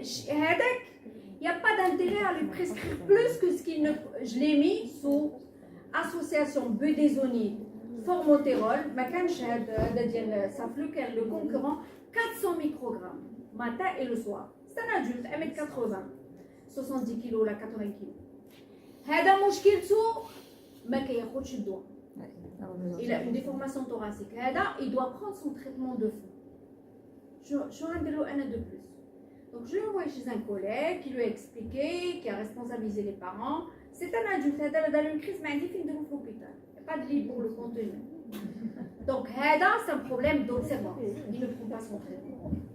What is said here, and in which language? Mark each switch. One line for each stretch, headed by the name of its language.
French: هذاك il n'y a pas d'intérêt à lui prescrire plus que ce qu'il ne. Je l'ai mis sous association budesonide formotérol,
Arabic: ما كانش هذا ديال سافلو كان
French: le concurrent 400 microgrammes matin et le soir. C'est un adulte 1m80.
Arabic: 70 كيلو ولا 80 كيلو. هذا مشكلته ما كياخذش الدواء.
French: Il a une déformation thoracique. هذا il doit prendre son traitement de fond.
Arabic: شو غندير له انا
French: de plus. Donc je l'ai envoyé chez un collègue qui lui a expliqué, qui a responsabilisé les parents. C'est un adulte.
Arabic: هذا
French: dans une crise
Arabic: ما عندي فين نديرو في l'hôpital.
French: Il n'y a pas de lit pour le contenir. Donc هذا c'est un problème d'observance. Il ne prend pas son traitement.